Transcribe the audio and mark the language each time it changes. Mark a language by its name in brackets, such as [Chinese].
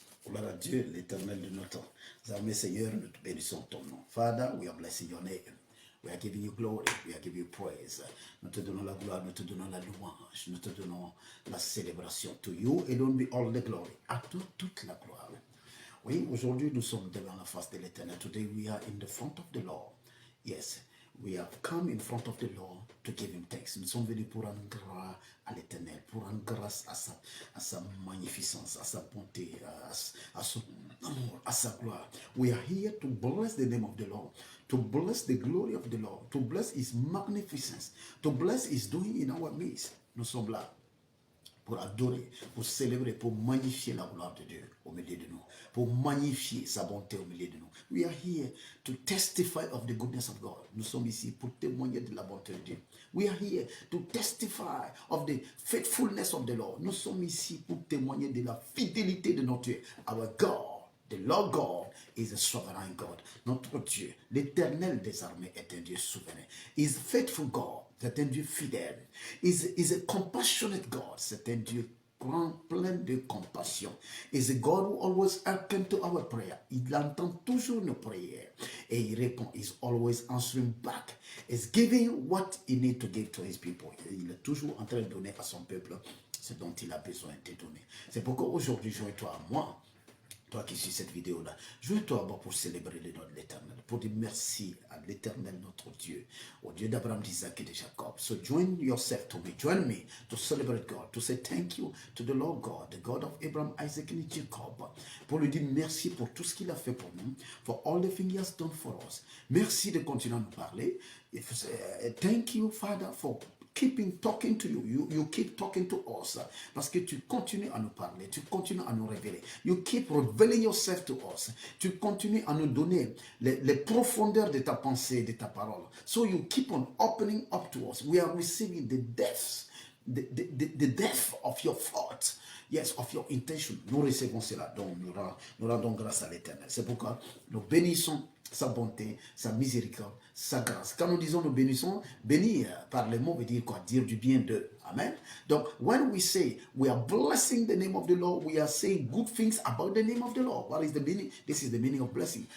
[French] Gloire à Dieu, l'éternel de notre armée, Seigneur, nous te bénissons ton nom. [English] Father, we are blessing your name. We are giving you glory, we are giving you praise. [French] Nous te donnons la gloire, nous te donnons la louange, nous te donnons la célébration. [English] To you alone be all the glory. [French] À toi toute la gloire. Oui, aujourd'hui nous sommes devant la face de l'éternel. [English] Today we are in the front of the Lord. Yes, we have come in front of the Lord to give him thanks. [French] Nous sommes venus pour rendre grâce à l'éternel, pour rendre grâce à sa magnificence, à sa bonté, à son amour, à sa gloire. [English] We are here to bless the name of the Lord, to bless the glory of the Lord, to bless his magnificence, to bless his doing in our midst. [French] Nous sommes là pour adorer, pour célébrer, pour magnifier la gloire de Dieu au milieu de nous, pour magnifier sa bonté au milieu de nous. [English] We are here to testify of the goodness of God. [French] Nous sommes ici pour témoigner de la bonté de Dieu. [English] We are here to testify of the faithfulness of the Lord. [French] Nous sommes ici pour témoigner de la fidélité de notre Dieu. [English] Our God, the Lord God, is a sovereign God. [French] Notre Dieu, l'éternel des armées, est un Dieu souverain. [English] He is faithful God. [French] C'est un Dieu fidèle. [English] Is a compassionate God. [French] C'est un Dieu plein de compassion. [English] Is a God who always hearkens to our prayer. [French] Il entend toujours nos prières et il répond. [English] He's always answering back. He's giving what he needs to give to his people. [French] Il est toujours en train de donner à son peuple ce dont il a besoin de donner. C'est pourquoi aujourd'hui, joins-toi à moi. Toi qui suis cette vidéo-là, joins-toi pour célébrer le nom de l'Éternel, pour dire merci à l'Éternel notre Dieu, au Dieu d'Abraham, d'Isaac et de Jacob. [English] So join yourself to me, join me to celebrate God, to say thank you to the Lord God, the God of Abraham, Isaac and Jacob, [French] pour lui dire merci pour tout ce qu'il a fait pour nous, [English] for all the things he has done for us. [French] Merci de continuer à nous parler. [English] Thank you, Father, for keeping talking to you. You keep talking to us. [French] Parce que tu continues à nous parler. Tu continues à nous révéler. [English] You keep revealing yourself to us. [French] Tu continues à nous donner les profondeurs de ta pensée, de ta parole. [English] So you keep on opening up to us. We are receiving the depths, the depth of your thoughts. Yes, of your intention. [French] Nous recevons cela. Donc, nous rendons grâce à l'Éternel. C'est pourquoi nous bénissons sa bonté, sa miséricorde, sa grâce. Quand nous disons nous bénissons, bénir par les mots veut dire quoi? Dire du bien d'eux. Amen. [English] Donc, when we say we are blessing the name of the Lord, we are saying good things about the name of the Lord. What is the meaning? This is the meaning of blessing.